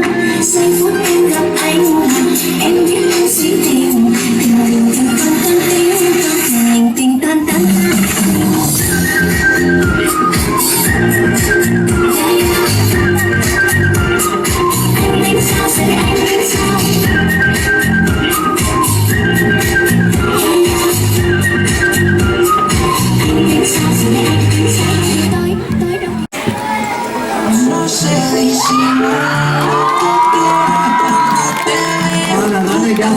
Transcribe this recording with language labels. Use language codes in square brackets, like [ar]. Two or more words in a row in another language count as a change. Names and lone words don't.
[vi] Giây phút em gặp anh, em biết em si tình, tình tình tình tăng tăng tình, tăng tình tình tăng tăng tăng. Anh biết sao, sẽ anh biết sao. [es] No sé disimular lo que quiero cuando te veo.